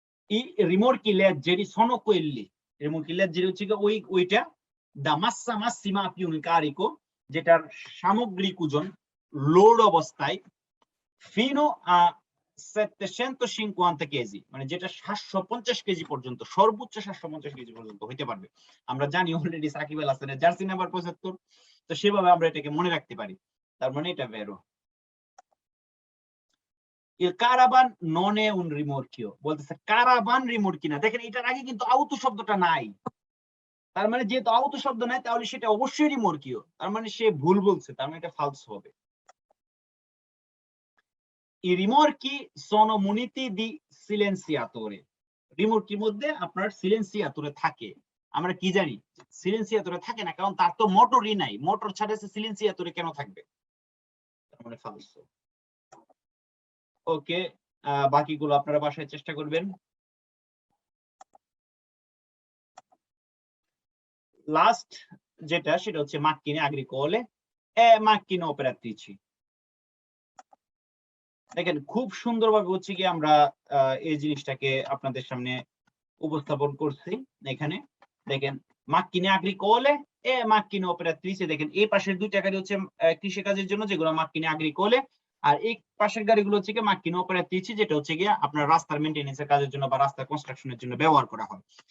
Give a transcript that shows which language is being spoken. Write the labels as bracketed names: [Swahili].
[Bangla] ই [Italian] rimorchi leggeri sono quelli, [Bangla] rimorchi leggeri হচ্ছে ওইটা [Italian] da massa massima più un carico, [Bangla] যেটার সামগ্রিক ওজন লোড অবস্থায় [Italian] fino a 750 [Bangla] কেজি, মানে যেটা 750 কেজি পর্যন্ত, সর্বোচ্চ 750 কেজি পর্যন্ত হইতে পারবে। আমরা জানি অলরেডি সাকিব আল হাসানের জার্সি নাম্বার 75, তো সেভাবে আমরা এটাকে মনে রাখতে পারি। তার মানে এটা বেরো। [Italian] Il caravan non è un rimorchio, [Bangla] বলতেছে কারাবান রিমোর্কি না। দেখেন এটার আগে কিন্তু আউতো শব্দটা নাই, তার মানে যেহেতু আউতো শব্দ নাই, তাহলে সেটা অবশ্যই রিমোর্কিও। তার মানে সে ভুল বলছে, তার মানে এটা ফালস হবে। [Italian] I rimorchi sono muniti di silenziatore, [Bangla] রিমোর্কির মধ্যে আপনার সিলেন্সিয়াতরে থাকে। আমরা কি জানি সিলেন্সিয়াতরে থাকে না, কারণ তার তো মোটরই নাই। মোটর ছাড়া সে সিলেন্সিয়াতরে কেন থাকবে? তার মানে ফালস। ওকে, বাকিগুলো আপনারা বাসায় চেষ্টা করবেন। লাস্ট যেটা, সেটা হচ্ছে [Italian] macchine agricole e macchine operatrici। [Bangla] দেখেন খুব সুন্দরভাবে হচ্ছে কি আমরা এই জিনিসটাকে আপনাদের সামনে উপস্থাপন করছি। এখানে দেখেন [Italian] macchine agricole e macchine operatrici, [Bangla] দেখেন এই পাশের দুইটা গাড়ি হচ্ছে কৃষি কাজের জন্য, যেগুলো macchine agricole, আর এই পাশের গাড়িগুলো হচ্ছে কি macchine operatrici, যেটা হচ্ছে গিয়ে আপনার রাস্তার মেইনটেনেন্স এর কাজের জন্য বা রাস্তা কনস্ট্রাকশনের জন্য ব্যবহার করা হয়।